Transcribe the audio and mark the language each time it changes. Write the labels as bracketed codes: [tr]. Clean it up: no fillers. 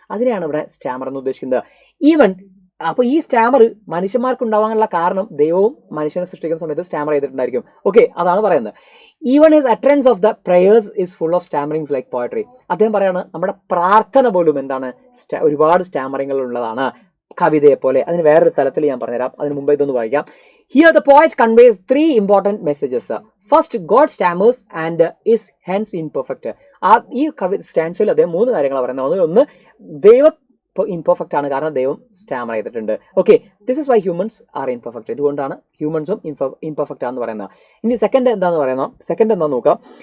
[ml] അതിനെയാണ് ഇവിടെ സ്റ്റാമർ എന്ന് ഉദ്ദേശിക്കുന്നത്. ഈവൻ അപ്പോൾ ഈ സ്റ്റാമർ മനുഷ്യന്മാർക്കുണ്ടാവാനുള്ള കാരണം ദൈവവും മനുഷ്യനെ സൃഷ്ടിക്കുന്ന സമയത്ത് സ്റ്റാമർ ചെയ്തിട്ടുണ്ടായിരിക്കും. ഓക്കെ, അതാണ് പറയുന്നത്. [en] Even his utterance of the prayers is full of stammerings like poetry. [ml] അദ്ദേഹം പറയാണ്, നമ്മുടെ പ്രാർത്ഥന പോലും എന്താണ്, ഒരുപാട് സ്റ്റാമറിങ്ങൾ ഉള്ളതാണ്, കവിതയെ പോലെ. അതിന് വേറൊരു തലത്തിൽ ഞാൻ പറഞ്ഞുതരാം. അതിന് മുമ്പ് ഇതൊന്ന് വായിക്കാം. [en] Here the poet conveys 3 important messages. First, God stammers and is hence imperfect. [ml] ഈ സ്റ്റാൻസിൽ അദ്ദേഹം 3 കാര്യങ്ങളാണ് പറയുന്നത്. ഒന്ന്, ദൈവം ഇപ്പോൾ ഇംപെർഫെക്റ്റ് ആണ്, കാരണം ദൈവം സ്റ്റാമർ ചെയ്തിട്ടുണ്ട്. [en] Okay, this is why humans are imperfect. [ml] ഇതുകൊണ്ടാണ് ഹ്യൂമൻസും ഇംപെർഫെക്റ്റ് ആണെന്ന് പറയുന്നത്. ഇനി സെക്കൻഡ് എന്താണെന്ന് നോക്കാം.